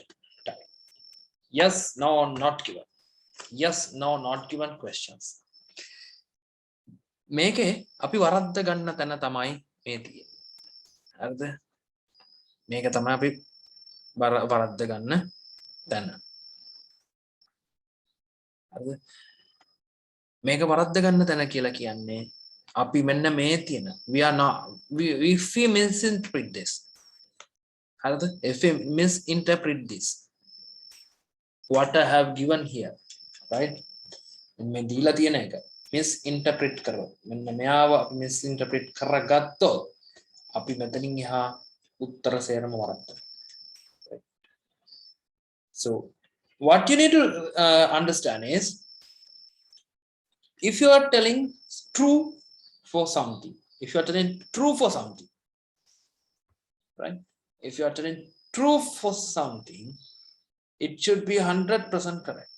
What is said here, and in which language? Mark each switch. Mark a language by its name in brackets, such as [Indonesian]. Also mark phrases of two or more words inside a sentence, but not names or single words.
[English] Yes, no, not given. Yes, no, not given questions. [Sinhala] මේකේ අපි වරද්ද ගන්න තැන තමයි මේ තියෙන්නේ. හරිද? මේක තමයි අපි වරද්ද ගන්න තැන. හරිද? මේක වරද්ද ගන්න තැන කියලා කියන්නේ අපි මෙන්න මේ තියෙන [English] if we misinterpret this. [Sinhala] හරිද? [English] if we misinterpret this what I have given here, right? [Sinhala] මේ දීලා තියෙන එක misinterpret කරොත් මෙන්න මෙයාව අපි misinterpret කරගත්තොත් අපි මෙතනින් එහා උත්තර සේරම වරද්දනවා. [English] So what you need to understand is if you are telling true for something, if you are telling true for something, right? If you are telling true for something, it should be 100% correct.